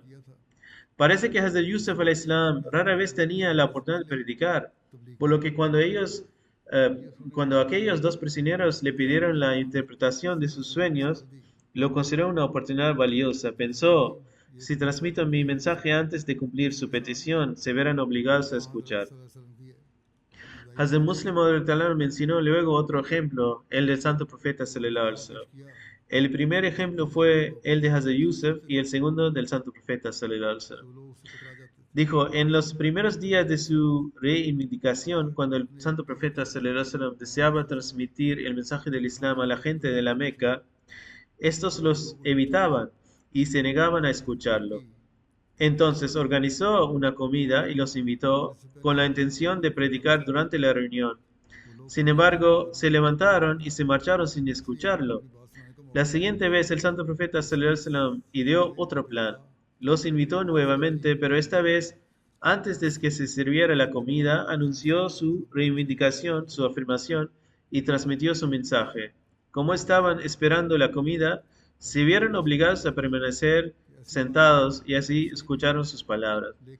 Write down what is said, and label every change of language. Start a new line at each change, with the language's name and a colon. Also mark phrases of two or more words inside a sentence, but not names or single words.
Spanish: Parece que Hazrat Yusuf al-Islam rara vez tenía la oportunidad de predicar, por lo que cuando aquellos dos prisioneros le pidieron la interpretación de sus sueños, lo consideró una oportunidad valiosa. Pensó, si transmito mi mensaje antes de cumplir su petición, se verán obligados a escuchar. Hazrat Muslim mencionó luego otro ejemplo, el del santo profeta
Arabic: صلى الله عليه وسلم.
Spanish: El primer ejemplo fue el de Hazrat Yusuf y el segundo del santo profeta
Arabic: صلى الله عليه وسلم.
Spanish: Dijo, en los primeros días de su reivindicación, cuando el santo profeta
Arabic: صلى الله عليه وسلم
Spanish: deseaba transmitir el mensaje del Islam a la gente de la Meca, estos los evitaban y se negaban a escucharlo. Entonces organizó una comida y los invitó con la intención de predicar durante la reunión. Sin embargo, se levantaron y se marcharon sin escucharlo. La siguiente vez el santo profeta
Arabic: صلى الله عليه وسلم
Spanish: ideó otro plan. Los invitó nuevamente, pero esta vez, antes de que se sirviera la comida, anunció su reivindicación, su afirmación y transmitió su mensaje. Como estaban esperando la comida, se vieron obligados a permanecer sentados y así escucharon sus palabras.